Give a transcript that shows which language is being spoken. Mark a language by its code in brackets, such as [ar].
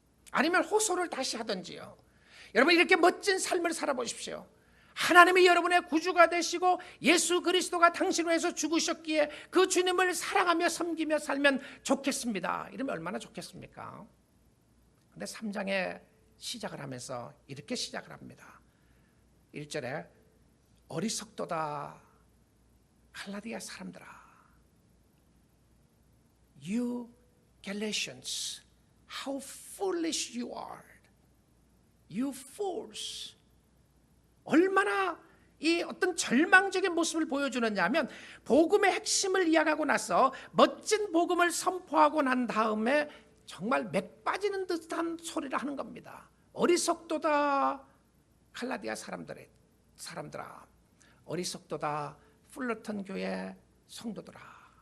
[ko] 아니면 호소를 다시 하든지요. 여러분, 이렇게 멋진 삶을 살아보십시오. 하나님이 여러분의 구주가 되시고 예수 그리스도가 당신을 위해서 죽으셨기에 그 주님을 사랑하며 섬기며 살면 좋겠습니다. 이러면 얼마나 좋겠습니까? 근데 3장에 시작을 하면서 이렇게 시작을 합니다. 1절에 어리석도다 갈라디아 사람들아, [en] You Galatians, how foolish you are. You fools. [ko] 얼마나 이 어떤 절망적인 모습을 보여주느냐 하면 복음의 핵심을 이야기하고 나서 멋진 복음을 선포하고 난 다음에 정말 맥 빠지는 듯한 소리를 하는 겁니다. 어리석도다 갈라디아 사람들아, 어리석도다 풀러턴 교회 성도들아.